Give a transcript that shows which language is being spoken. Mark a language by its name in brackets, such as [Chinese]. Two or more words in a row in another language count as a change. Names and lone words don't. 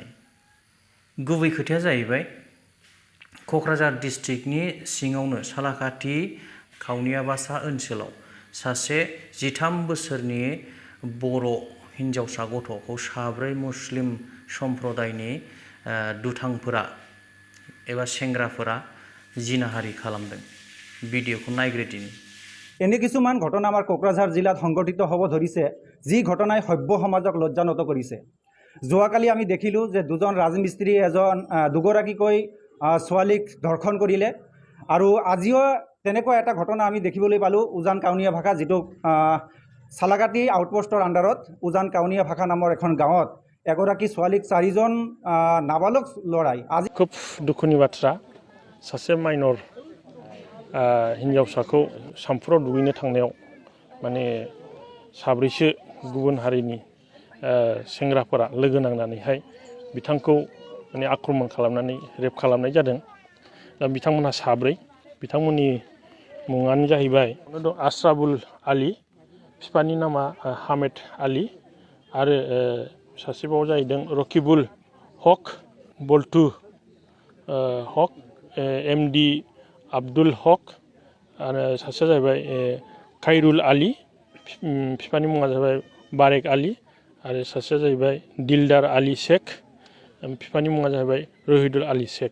[Bodo] गुबै खोथाया जाहैबाय क'क्राझार डिस्ट्रिक्टनि सिङावनो सालाकाथि खावनियाबासा ओनसोलाव सासे 13 बोसोरनि बर' हिन्जावसा गथ'खौ 4 मुस्लिम सम्प्रदायनि दुथांफोरा एबा सेंग्राफोरा जिनाहारि खालामदों। भिडिअ'खौ नायग्रोदिनि। [Assamese] এনে কিছুমান ঘটনা আমাৰ কোকৰাঝাৰ জিলাত সংঘটিত হ'ব ধৰিছে, যি ঘটনাই সভ্য সমাজক লজ্জানত কৰিছে। যোৱাকালি আমি দেখিলোঁ যে দুজন ৰাজমিস্ত্ৰী দুগৰাকীকৈ ছোৱালীক ধৰ্ষণ কৰিলে আৰু আজিও তেনেকুৱা এটা ঘটনা আমি দেখিবলৈ পালোঁ উজান কাউনীয়া ভাষা, যিটো সালাকাটি আউটপোষ্টৰ আণ্ডাৰত উজান কাউনীয়া ভাষা নামৰ এখন গাঁৱত এগৰাকী ছোৱালীক 4জন নাবালক ল'ৰাই আজি [Bodo] खुब दुखुनि बाथ्रा सासे माइनर हिन्जावसाखौ सामफ्राव दुगैनो थांनायाव माने 4सो गुबुन हारिनि सेंग्राफोरा लोगो नांनानैहाय बिथांखौ माने आक्रमण खालामनानै रेप खालामनाय जादों। दा बिथांमोनहा 4 बिथांमोननि मुङानो जाहैबाय आश्राबुल आली, बिफानि नामा हामेद आली आरो सासेबाव जाहैदों रकिबुल हक, बल्टु हक, MD आब्दुल हक आरो सासेया जाहैबाय खायरुल आली, बिफानि मुङा जाहैबाय बारेक आली आरो सासेया जाहैबाय दिलदार आली शेख, बिफानि मुङा जाहैबाय रहिदुल आली शेख।